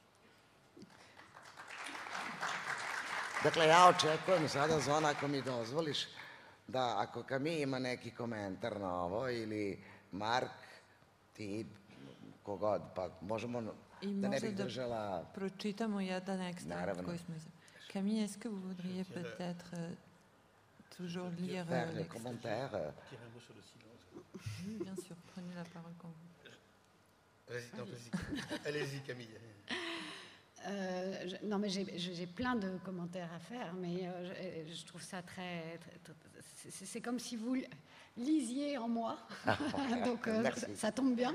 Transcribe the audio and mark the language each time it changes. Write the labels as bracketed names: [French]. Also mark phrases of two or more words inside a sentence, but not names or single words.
[Serbian] Dakle, ja očekujem sada, Zona, ako mi dozvoliš, da ako Camus ima neki komentar na ovo, ili Mark, ti, kogod, pa možemo da ne bih držala... I pročitamo jedan ekstrakt koji smo izabrali. [French] Camille, est-ce que vous voudriez peut-être toujours lire faire les commentaires? Oui, bien sûr, prenez la parole quand vous... Allez-y, Camille. Non, mais j'ai plein de commentaires à faire, mais je trouve ça c'est comme si vous lisiez en moi, donc ça tombe bien.